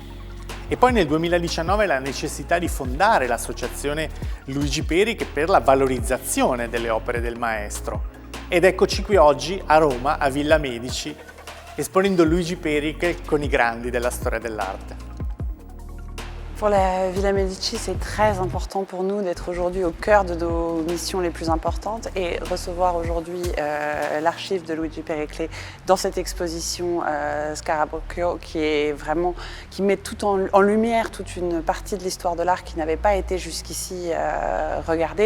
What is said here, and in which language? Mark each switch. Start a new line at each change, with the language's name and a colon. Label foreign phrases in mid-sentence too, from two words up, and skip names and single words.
Italian: E poi nel 2019 la necessità di fondare l'associazione Luigi Pericle per la valorizzazione delle opere del maestro. Ed eccoci qui oggi a Roma, a Villa Medici, esponendo Luigi Pericle con i grandi della storia dell'arte.
French: Pour la Villa Medici, c'est très important pour nous d'être aujourd'hui au cœur de nos missions les plus importantes et recevoir aujourd'hui l'archive de Luigi Pericle dans cette exposition Scarabocchio qui met tout en lumière toute une partie de l'histoire de l'art qui n'avait pas été jusqu'ici regardée.